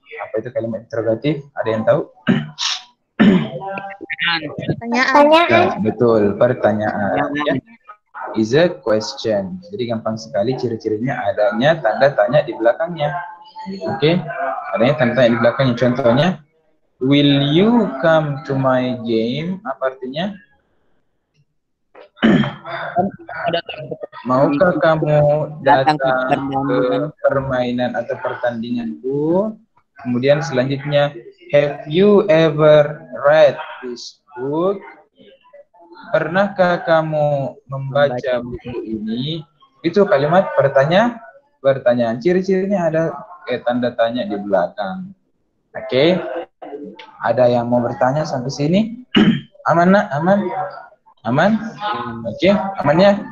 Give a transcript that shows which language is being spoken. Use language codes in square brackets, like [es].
[id] Apa itu kalimat interrogatif? Ada yang tahu? Pertanyaan. Ya, betul, pertanyaan. Ya. [en] Is a question. [id] Jadi gampang sekali, ciri-cirinya adanya tanda tanya di belakangnya. Oke, adanya tanda tanya di belakangnya. [en] Contohnya, will you come to my game? [id] Apa artinya? Maukah kamu datang ke permainan atau pertandinganku? Kemudian selanjutnya, [en] have you ever read this book? [id] Pernahkah kamu membaca buku ini? Itu kalimat pertanyaan. Ciri-cirinya ada tanda tanya di belakang. Oke. Ada yang mau bertanya sampai sini? Aman nak? Aman? Aman? Oke, aman ya?